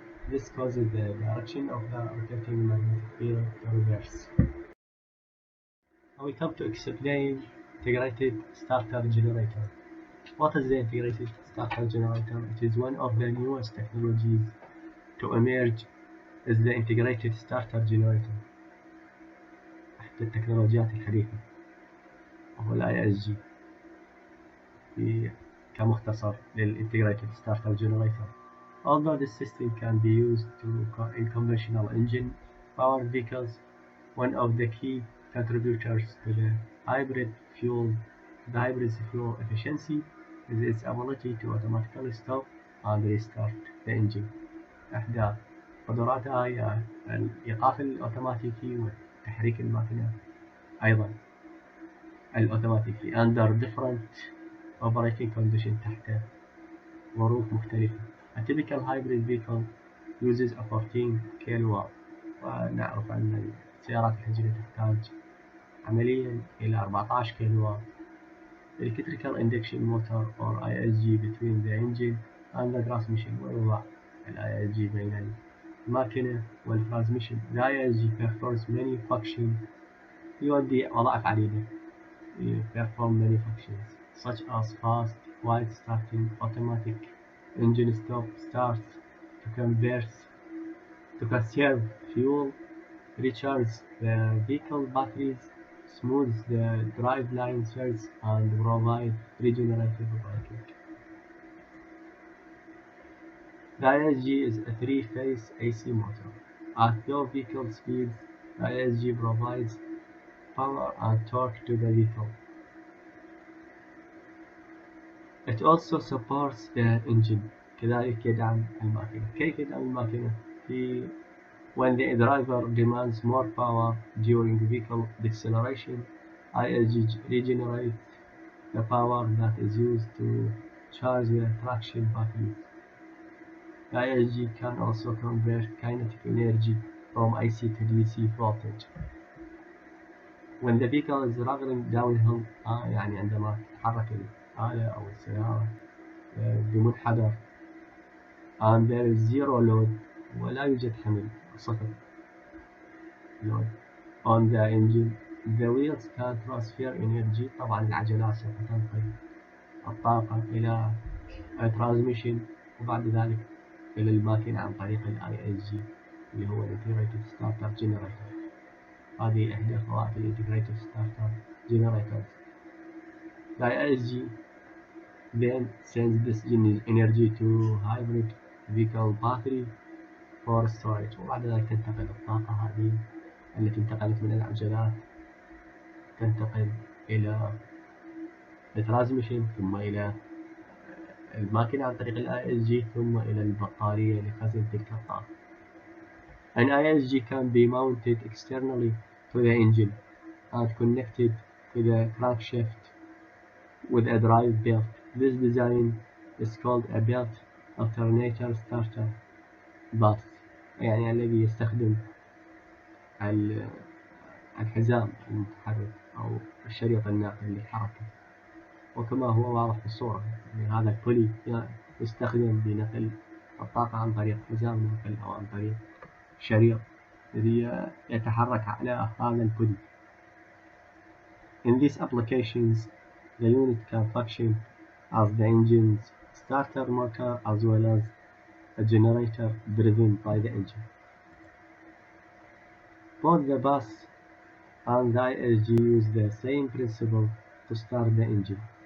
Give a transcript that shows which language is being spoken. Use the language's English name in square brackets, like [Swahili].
[English] This causes the direction of the rotating magnetic field to reverse. Now we come to explain integrated starter generator. What is the integrated starter generator? It is one of the newest technologies to emerge as the integrated starter generator. [Arabic] أحد التكنولوجيات الحديثة وهو ال ISG كمختصر للintegrated starter generator. [English] Although this system can be used in conventional engine powered vehicles, one of the key contributors to the hybrid fuel efficiency is its ability to automatically stop and restart the engine. [Arabic] إحدى قدراتها هي الإيقاف الأوتوماتيكي وتحريك الماكينة أيضا الأوتوماتيكي under different operating conditions تحت ظروف مختلفة. A typical hybrid vehicle uses a 14 kilowatt ونعرف أن السيارات الحجرية تحتاج عمليا إلى 14 كيلووات. [English] Electrical induction motor or ISG between the engine and the transmission ويوضع ال ISG بين الماكينة والترانسميشن. The ISG performs many functions يؤدي وظائف عديدة perform many functions such as fast, quiet starting, automatic engine stop starts, to conserve fuel, recharge the vehicle batteries, smooth the driveline surge, and provide regenerative braking. The ISG is a three-phase AC motor. At low vehicle speeds, the ISG provides power and torque to the vehicle. [Arabic] It also supports the engine. كذلك يدعم الماكينة. كيف يدعم الماكينة؟ في [English] When the driver demands more power during vehicle deceleration, ISG regenerates the power that is used to charge the traction batteries. The ISG can also convert kinetic energy from AC to DC voltage. When the vehicle is traveling downhill يعني عندما تتحرك الآلة أو السيارة بمنحدر and there is zero load ولا يوجد حمل صفر load on the engine, the wheels can transfer energy. [Arabic] طبعا العجلات سوف تنقل الطاقة إلى transmission وبعد ذلك إلى الماكينة عن طريق ال ISG اللي هو Integrated Starter Generator. هذه إحدى فوائد ال Integrated Starter Generators. The ISG then sends this energy to hybrid vehicle battery for storage وبعد ذلك تنتقل الطاقة هذه التي انتقلت من العجلات تنتقل إلى الترانسميشن ثم إلى الماكينة عن طريق ال ISG ثم إلى البطارية لخزن تلك الطاقة. [English] An ISG can be mounted externally to the engine and connected to the crankshaft with a drive belt. [Arabic] This design is called a belt alternator starter bus يعني الذي يستخدم الحزام المتحرك أو الشريط الناقل للحركة وكما هو واضح في الصورة يعني هذا البولي يستخدم لنقل الطاقة عن طريق حزام النقل أو عن طريق شريط الذي يتحرك على هذا البولي. [English] In these applications, the unit can function as the engine's starter motor as well as a generator driven by the engine. Both the bus and the ISG use the same principle to start the engine.